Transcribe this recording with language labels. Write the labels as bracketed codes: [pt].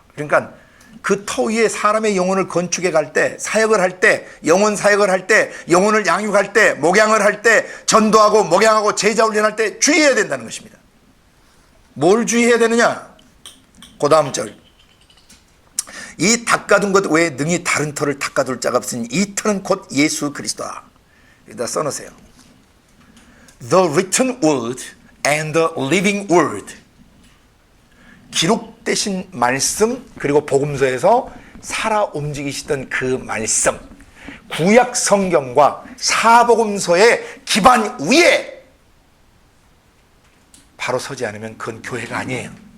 [ko] 그러니까 그 터 위에 사람의 영혼을 건축해 갈 때, 사역을 할 때, 영혼 사역을 할 때, 영혼을 양육할 때, 목양을 할 때, 전도하고 목양하고 제자 훈련할 때 주의해야 된다는 것입니다. 뭘 주의해야 되느냐? 그 다음 절. 이 닦아둔 것 외에 능히 다른 터를 닦아둘 자가 없으니 이 터는 곧 예수 그리스도다. 여기다 써놓으세요. [en] The written word and the living word. [ko] 기록되신 말씀, 그리고 복음서에서 살아 움직이시던 그 말씀, 구약 성경과 사복음서의 기반 위에 바로 서지 않으면 그건 교회가 아니에요.